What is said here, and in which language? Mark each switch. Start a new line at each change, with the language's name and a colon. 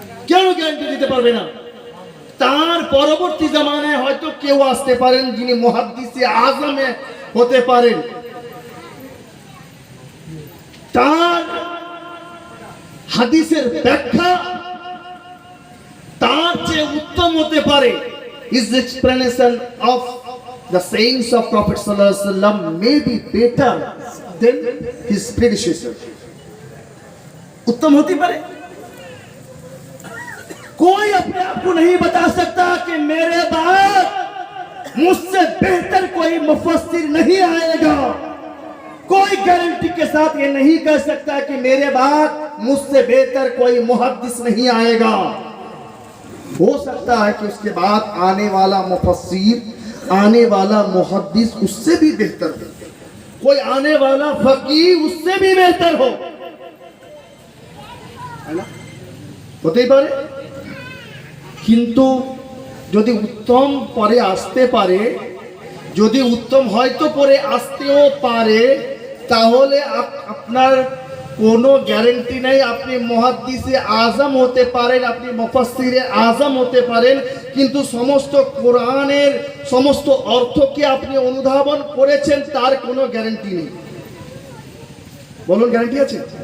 Bangla: কেন গ্যারান্টি দিতে পারবে না? তার পরবর্তী জামানায় হয়তো কেউ আসতে পারেন যিনি মুহাদ্দিসে আজমে হতে পারেন, তার হাদিসের ব্যাখ্যা তার চেয়ে উত্তম হতে পারে।
English: His explanation of the sayings of Prophet sallallahu alaihi wasallam may be better than his predecessor.
Bangla: उत्तम होती पारे।
Hindi: कोई अपने आप को नहीं बता सकता कि मेरे बाद मुझसे बेहतर कोई मुफस्सिर नहीं आएगा। कोई गारंटी के साथ ये नहीं कह सकता कि मेरे बाद मुझसे बेहतर कोई मुहद्दिस नहीं आएगा। हो सकता है कि उसके बाद आने वाला मुफस्सिर, आने वाला मुहद्दिस उससे भी बेहतर हो, कोई आने वाला फकीह उससे भी बेहतर हो, है ना?
Bangla: হতেই পারে। কিন্তু যদি উত্তম পরে আসতে পারে, যদি উত্তম হয়তো পরে আসতেও পারে, তাহলে আপনার কোনো গ্যারান্টি নেই আপনি মুহাদ্দিসে আজম হতে পারেন, আপনি মুফাসসিরে আজম হতে পারেন, কিন্তু সমস্ত কোরআনের সমস্ত অর্থকে আপনি অনুধাবন করেছেন তার কোনো গ্যারান্টি নেই। বলুন, গ্যারান্টি আছে?